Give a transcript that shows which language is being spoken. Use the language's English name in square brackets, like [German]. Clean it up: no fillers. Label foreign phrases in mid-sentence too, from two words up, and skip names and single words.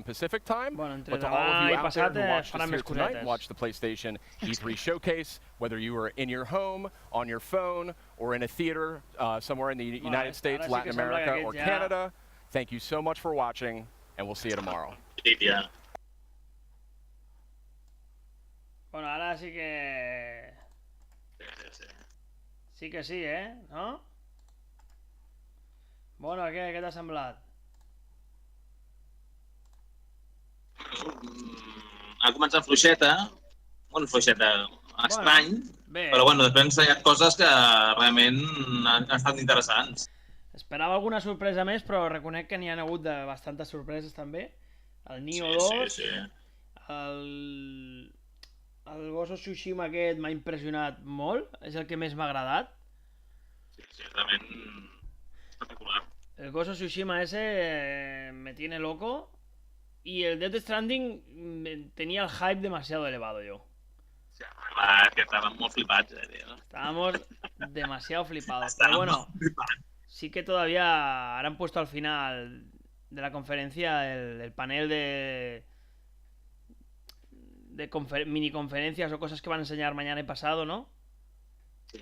[English] Pacific time. But to all of you out there who watched us here tonight, watch the PlayStation E3 Showcase, whether you were in your home, on your phone, or in a theater somewhere in the United States, Latin America, or Canada. Thank you so much for watching, and we'll see you tomorrow. [Spanish] Bueno, ahora sí que... Sí que sí, ¿no? Bueno, [Catalan] què t'ha semblat? Ha començat fluixeta, estrany, però bueno, després han ensenyat coses que realment han estat interessants. Esperava alguna sorpresa més, però reconec que n'hi ha hagut de bastantes sorpreses també. El Nioh 2, el Ghost of Tsushima aquest m'ha impressionat molt, és el que més m'ha agradat. Sí, realment espectacular. [Spanish] El Ghost of Tsushima ese me tiene loco y el Death Stranding tenía el hype demasiado elevado yo. Sí, que estábamos [Catalan] molt flipats, [Spanish] tío. Estábamos demasiado flipados. Pero bueno, sí que todavía ahora han puesto al final de la conferencia el panel de mini conferencias o cosas que van a enseñar mañana y pasado, ¿no? Sí.